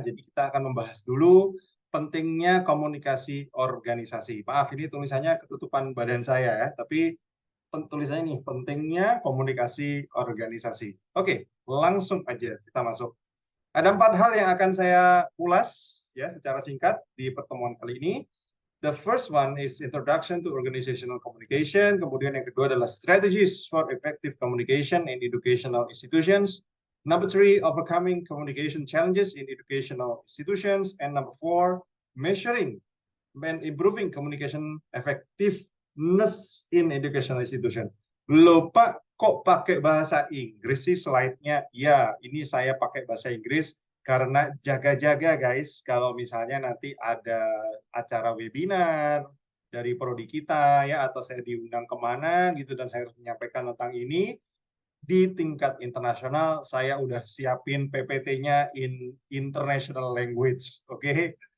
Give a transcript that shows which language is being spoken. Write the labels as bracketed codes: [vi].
[id] Jadi kita akan membahas dulu pentingnya komunikasi organisasi. Maaf, ini tulisannya ketutupan badan saya ya, tapi tulisannya nih, pentingnya komunikasi organisasi. Oke, langsung aja kita masuk. Ada 4 hal yang akan saya ulas ya secara singkat di pertemuan kali ini. [en] The first one is introduction to organizational communication. [id] Kemudian yang kedua adalah [en] strategies for effective communication in educational institutions. Number 3, overcoming communication challenges in educational institutions. And number 4, measuring and improving communication effectiveness in educational institution. [id] Loh Pak, kok pakai bahasa Inggris sih slide-nya? Ya, ini saya pakai bahasa Inggris karena jaga-jaga guys, kalau misalnya nanti ada acara webinar dari prodi kita ya, atau saya diundang kemana gitu dan saya harus menyampaikan tentang ini, di tingkat internasional saya udah siapin PPT-nya [en] in international language, [id] oke?